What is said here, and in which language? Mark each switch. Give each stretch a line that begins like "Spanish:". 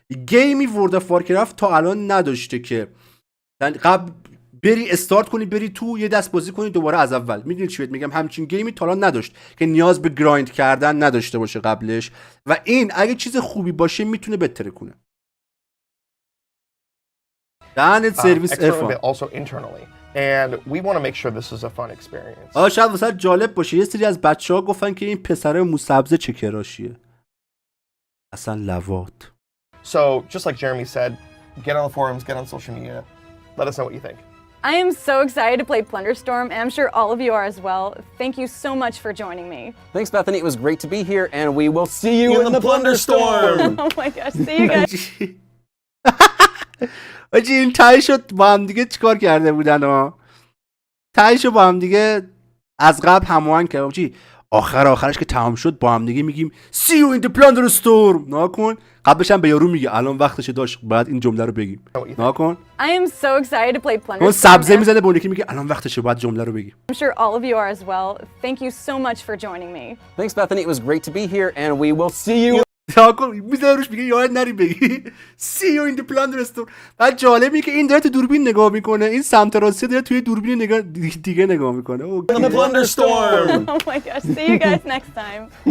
Persian: گیمی ورد آف وارکرافت تا الان نداشته که قبل بری استارت کنی، بری تو یه دست بازی کنی دوباره از اول. میدونید چی بهت میگم؟ همچین گیمی تا الان نداشت که نیاز به گرایند کردن نداشته باشه قبلش و این اگه چیز خوبی باشه میتونه بهتره کنه.
English: Service also internally, and we want to make sure this is a fun experience.
Persian: شاید واسه جالب باشه یه سری از بچه‌ها گفتن که این پسره موسبزه چه کراشیه. اصلا لواط.
English: So just like Jeremy said, get on the forums, get on social media. Let us know what you think. I am so excited to play Plunderstorm, and I'm sure all of you are as well. Thank you so much for joining me. Thanks, Bethany. It was great to be here, and we will see you in the Plunderstorm. Oh my gosh, see you guys.
Persian: آجی این تایشو با هم دیگه چیکار کرده بودن ها؟ تایشو با هم دیگه از قبل هماهنگ کردن. آجی آخرش که تمام شد با هم دیگه میگیم
English: See you in the Plunderstorm.
Persian: ناکن قبلش هم به یارو میگه الان وقتشه داشت باید این جمله رو بگیم. ناکن.
English: I am so excited to play Plunder
Persian: اون سبزه میزنه به اون یکی میگه الان وقتشه باید جمله رو بگیم.
English: I'm sure all of you are as well. Thank you so much for joining me. Thanks, Bethany. It was great to be here, and we will see you.
Persian: ناکن میزنه روش میگه یاد نری بگی
English: see you in the plunder store.
Persian: بعد جالبی که این داره تو دوربین نگاه میکنه، این سمت راستی داره توی دوربین دیگه نگاه میکنه.
English: In the Plunder Storm. Oh my gosh. See you guys next time.